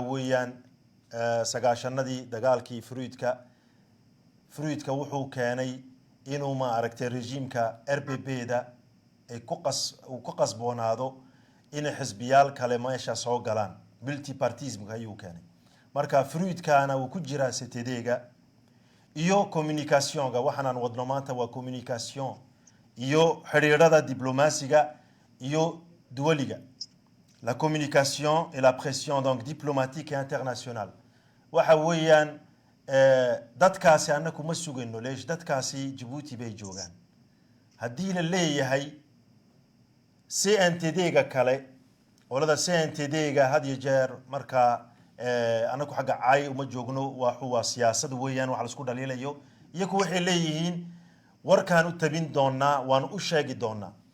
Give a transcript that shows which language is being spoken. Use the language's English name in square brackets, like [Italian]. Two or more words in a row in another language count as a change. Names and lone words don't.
[Somali] weeyaan sagaashanadii dagaalkii Fruitka wuxuu keenay inuu ma aragtay rejiimka RPP-da ay ku qasboonaado in xisbiyaal kale meesha soo galaan multipartism ayuu keenay marka Fruitkana uu ku jira CTD-ga iyo communication-ga waxaan wadno maanta waa communication iyo xiriirada diplomaasiga iyo duwaliga [French] la communication et la pression donc diplomatique et internationale [Somali] waxa weeyaan dadkaasi annaku ma sugayno leesh dadkaasi Djibouti bay joogaan haddii la leeyahay CNTD-ga kale olada CNTD-ga had iyo jeer marka annaku xagga caay uma joogno waa siyaasad weeyaan wax la isku dhaliilayo iyagu waxay leeyihiin warkaan u tabin doonaa waan u sheegi doonaa